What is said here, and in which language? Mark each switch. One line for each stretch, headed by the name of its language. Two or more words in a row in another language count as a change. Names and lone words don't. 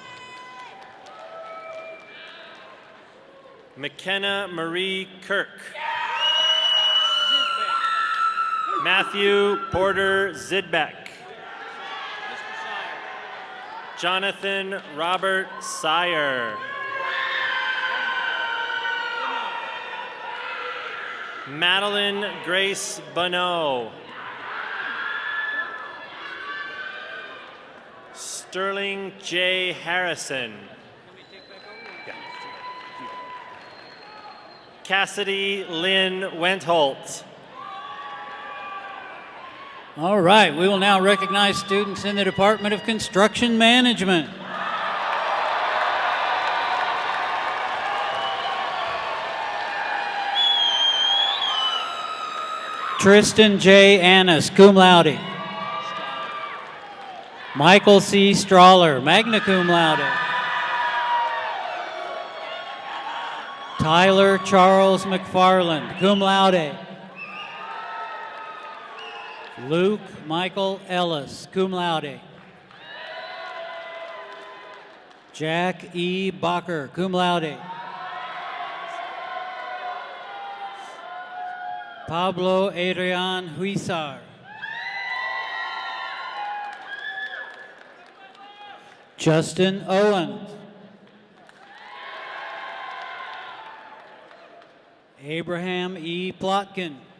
English: McKenna Marie Kirk. Matthew Porter Zidbeck. Jonathan Robert Sire. Madeline Grace Bonneau. Sterling J. Harrison. Yeah. Cassidy Lynn Wentholt. All right, we will now recognize students in the Department of Construction Management. Tristan J. Annis,
Latin: cum laude.
English: Michael C. Strawler,
Latin: magna cum laude.
English: Tyler Charles McFarland,
Latin: cum laude.
English: Luke Michael Ellis,
Latin: cum laude.
English: Jack E. Bacher,
Latin: cum laude.
English: Pablo Adrian Huizar. Justin Owens. Abraham E. Plotkin.